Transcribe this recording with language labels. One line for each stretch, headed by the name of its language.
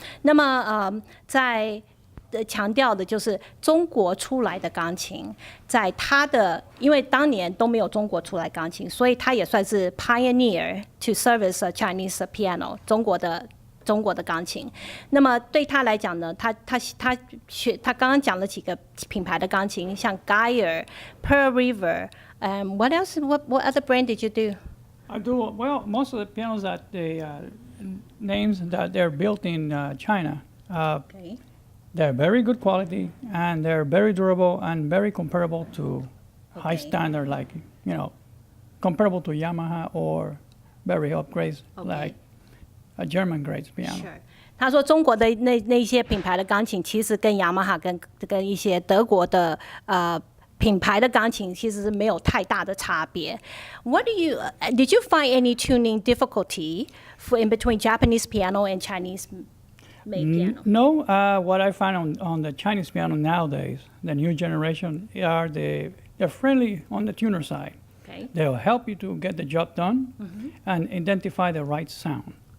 Chinese: 那么在强调的就是中国出来的钢琴，在他的，因为当年都没有中国出来钢琴，所以他也算是
English: pioneer to service a Chinese piano
Chinese: 中国的钢琴。那么对他来讲呢，他刚刚讲了几个品牌的钢琴，像 Geiger, Pearl River,
English: what else? What other brand did you do? I do well. Most of the pianos that the names that they're built in China. Okay. They're very good quality and they're very durable and very comparable to high standard, like comparable to Yamaha or very upgrades like a German grade piano. Sure.
Chinese: 他说中国的那些品牌的钢琴，其实跟雅马哈跟一些德国的品牌的钢琴其实是没有太大的差别。
English: Did you find any tuning difficulty in between Japanese piano and Chinese-made piano? No, what I find on the Chinese piano nowadays, the new generation, they're friendly on the tuner side. Okay. They'll help you to get the job done and identify the right sound.